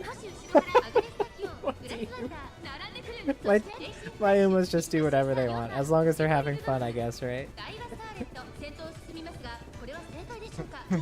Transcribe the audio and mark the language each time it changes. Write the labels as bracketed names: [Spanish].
[Japanese] 少し後ろからアグネスタキオングラスワンダー並んでくる。 [English] My [Japanese] そしてレーシング [English] my Umas just do whatever they want, as long as they're having fun, I guess, right? [Japanese] ダイワスカーレット先頭を進みますがこれは正解でしょうか。